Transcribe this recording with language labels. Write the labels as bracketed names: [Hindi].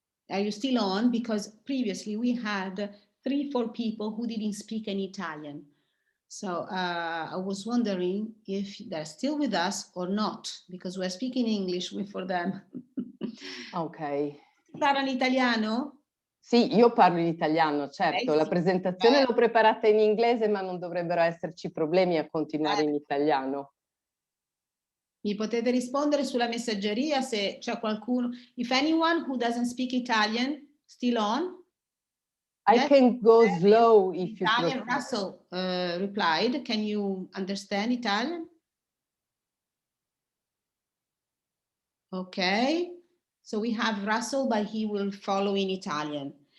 [English] Are you still on? Because previously we had 3-4 people who didn't speak any Italian. So I was wondering if they're still with us or not, because we're speaking English for them. Ok. [Italian] Parlano italiano? Sì, io parlo in italiano, certo. La presentazione l'ho preparata in inglese, ma non dovrebbero esserci problemi a continuare in italiano. Mi potete rispondere sulla messaggeria se c'è qualcuno. [English] If anyone who doesn't speak Italian, still on? I can go slow if you Italian, prefer. Russell replied, can you understand Italian? Okay, so we have Russell, but he will follow in Italian.